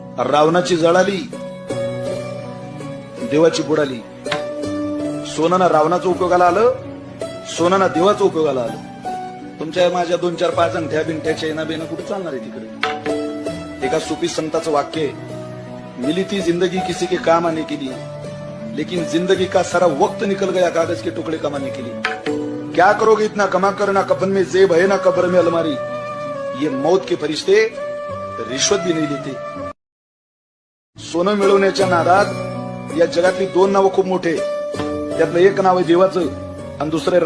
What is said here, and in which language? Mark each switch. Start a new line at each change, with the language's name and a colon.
Marathi: रावणाची जळाली, देवाची बुडाली। सोनं ना रावणाचं उपयोगाला आलं, सोनं ना देवाचं उपयोगाला आलं। तुमच्या माझ्या 2 4 5 अंगठ्या बिंठ्या चैना बेना कुठे चालणार आहे तिकडे? एका सुफी संताचं वाक्य आहे,
Hindi: मिली थी जिंदगी किसी के काम आने के लिए, लेकिन जिंदगी का सारा वक्त निकल गया कागज के टुकड़े कमाने के लिए। क्या करोगे इतना कमा कर, ना कफन में जेब है ना कब्र में अलमारी। ये मौत के फरिश्ते रिश्वत भी नहीं देते।
Marathi: सोनं मिळवण्याच्या नादात या जगातली दोन नावं खूप मोठे, त्यातलं एक नाव आहे देवाचं आणि दुसरं